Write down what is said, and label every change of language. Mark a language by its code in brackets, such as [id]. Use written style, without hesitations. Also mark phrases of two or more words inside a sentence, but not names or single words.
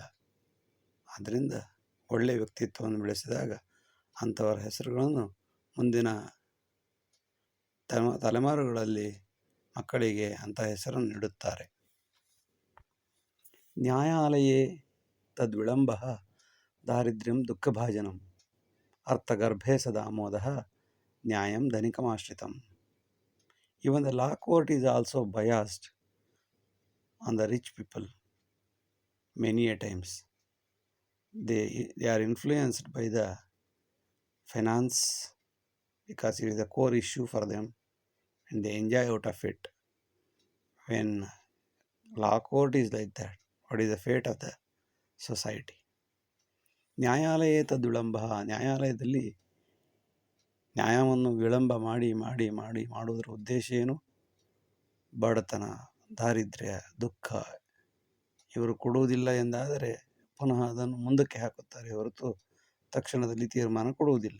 [kn] ಆದ್ದರಿಂದ ಒಳ್ಳೆಯ ವ್ಯಕ್ತಿತ್ವವನ್ನು ಬೆಳೆಸಿದಾಗ ಅಂಥವರ ಹೆಸರುಗಳನ್ನು ಮುಂದಿನ ತಲೆಮಾರುಗಳಲ್ಲಿ ಮಕ್ಕಳಿಗೆ ಅಂಥ ಹೆಸರನ್ನು ಇಡುತ್ತಾರೆ. [sa] ನ್ಯಾಯಾಲಯೇ ತದ್ವಿಳಂಬ ದಾರಿದ್ರ್ಯಂ ದುಃಖಭಾಜನಂ ಅರ್ಥಗರ್ಭೆ ಸದಾಮೋದಃ ನ್ಯಾಯಂ ಧನಿಕಮಾಶ್ರಿತಂ. [en] Even the law court is also biased on the rich people many a times. They are influenced by the finance because it is a core issue for them and they enjoy out of it. When law court is like that, what is the fate of the society? [sa] ನ್ಯಾಯಾಲಯೇ ತದ್ವಿಳಂಬ, [kn] ನ್ಯಾಯಾಲಯದಲ್ಲಿ ನ್ಯಾಯವನ್ನು ವಿಳಂಬ ಮಾಡುವುದರ ಉದ್ದೇಶ ಏನು? ಬಡತನ, ದಾರಿದ್ರ್ಯ, ದುಃಖ ಇವರು ಕೊಡುವುದಿಲ್ಲ ಎಂದಾದರೆ ಪುನಃ ಅದನ್ನು ಮುಂದಕ್ಕೆ ಹಾಕುತ್ತಾರೆ ಹೊರತು ತಕ್ಷಣದಲ್ಲಿ ತೀರ್ಮಾನ ಕೊಡುವುದಿಲ್ಲ.